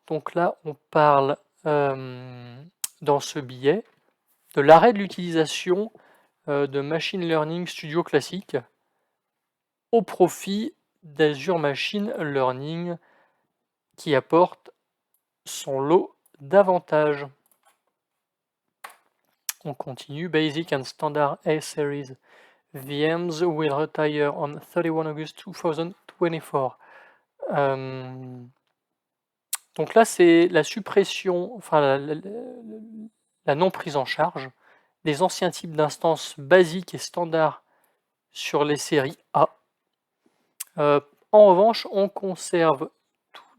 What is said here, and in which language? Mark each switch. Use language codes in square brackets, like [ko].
[fr] Donc là, on parle dans ce billet de l'arrêt de l'utilisation de Machine Learning Studio Classic au profit d'Azure Machine Learning qui apporte son lot d'avantages. On continue. [en] Basic and Standard A-Series VMs will retire on 31 August 2024. [fr] Donc là, c'est la suppression, enfin la non prise en charge des anciens types d'instances basiques et standards sur les séries A. En revanche, on conserve tous